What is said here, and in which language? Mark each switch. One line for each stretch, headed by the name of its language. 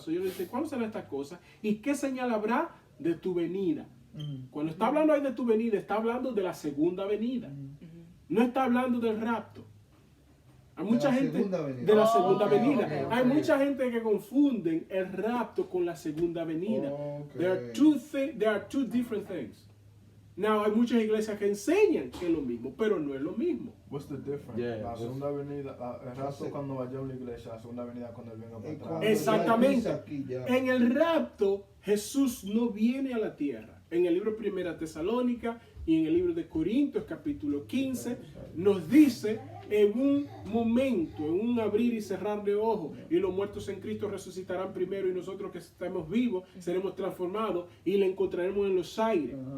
Spanish: So, yo le dice, ¿cuándo serán estas cosas? ¿Y qué señal habrá de tu venida? Cuando está hablando ahí de tu venida, está hablando de la segunda venida. No está hablando del rapto. Hay mucha gente de la segunda venida.
English: Okay.
Spanish: Hay mucha gente que confunden el rapto con la segunda venida.
English: Okay. There are two different things.
Spanish: Now, hay muchas iglesias que enseñan que es lo mismo, pero no es lo mismo.
English: What's the difference? Yeah,
Spanish: La segunda venida, el rapto cuando vaya a una iglesia, la segunda venida cuando él venga para atrás. Exactamente. Aquí, ya. En el rapto, Jesús no viene a la tierra. En el libro 1 Tesalónica y en el libro de Corintios, capítulo 15, nos dice en un momento, en un abrir y cerrar de ojos, y los muertos en Cristo resucitarán primero y nosotros que estamos vivos seremos transformados y le encontraremos en los aires.